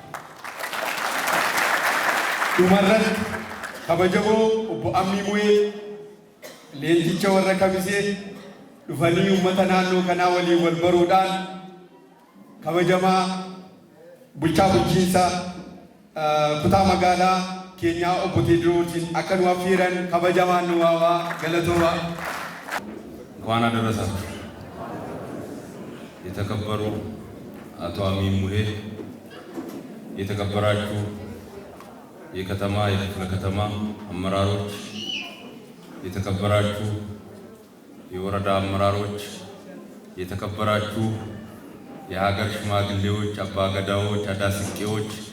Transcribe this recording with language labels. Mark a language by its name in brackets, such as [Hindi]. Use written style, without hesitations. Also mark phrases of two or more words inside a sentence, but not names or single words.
[Oromo] Dhumarratti kabajamoo obbo Ammimu'ee leenjicha warra Kamisee dhufanii uummata naannoo kanaa waliin wal baruudhaan kabajamaa bulchaa bulchiinsa kutaa magaalaa keenyaa obbo Teediroosiin akka nu affeeran kabajamaan nu waawaa galatooma. [Amharic] እንኳን አደረሳችሁ። የተከበሩ አቶ አሚሙሄ፣ የተከበራችሁ የከተማ የክፍለ ከተማ አመራሮች፣ የተከበራችሁ የወረዳ አመራሮች፣ የተከበራችሁ የሀገር ሽማግሌዎች፣ አባገዳዎች፣ አዳስቄዎች፣